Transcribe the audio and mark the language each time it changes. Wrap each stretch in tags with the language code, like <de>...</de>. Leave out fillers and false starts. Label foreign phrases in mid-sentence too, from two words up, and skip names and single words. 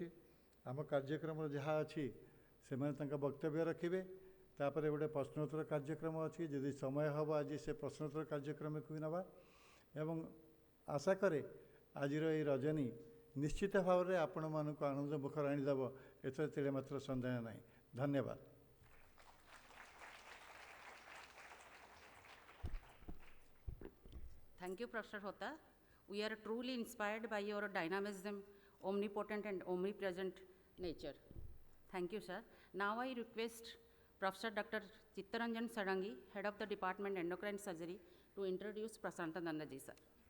<or>ଆମ କାର୍ଯ୍ୟକ୍ରମର ଯାହା ଅଛି ସେମାନେ ତାଙ୍କ ବକ୍ତବ୍ୟ ରଖିବେ। ତାପରେ ଗୋଟେ ପ୍ରଶ୍ନୋତ୍ତର କାର୍ଯ୍ୟକ୍ରମ ଅଛି। ଯଦି ସମୟ ହେବ ଆଜି ସେ ପ୍ରଶ୍ନୋତ୍ତର କାର୍ଯ୍ୟକ୍ରମକୁ ନେବା ଏବଂ ଆଶା କରେ ଆଜିର ଏହି ରଜନୀ ନିଶ୍ଚିତ ଭାବରେ ଆପଣମାନଙ୍କୁ ଆନନ୍ଦ ମୁଖର ଆଣିଦେବ, ଏଥିରେ ତିଳେ ମାତ୍ର ସନ୍ଦେହ ନାହିଁ। ଧନ୍ୟବାଦ।</or> <en>Thank you, Professor Hota. We are truly inspired by your dynamism, omnipotent and omnipresent nature. Thank you, sir. Now I request Professor Dr. Chittaranjan Sarangi, Head of the Department Endocrine Surgery, to introduce Prasantananda ji, sir.</en>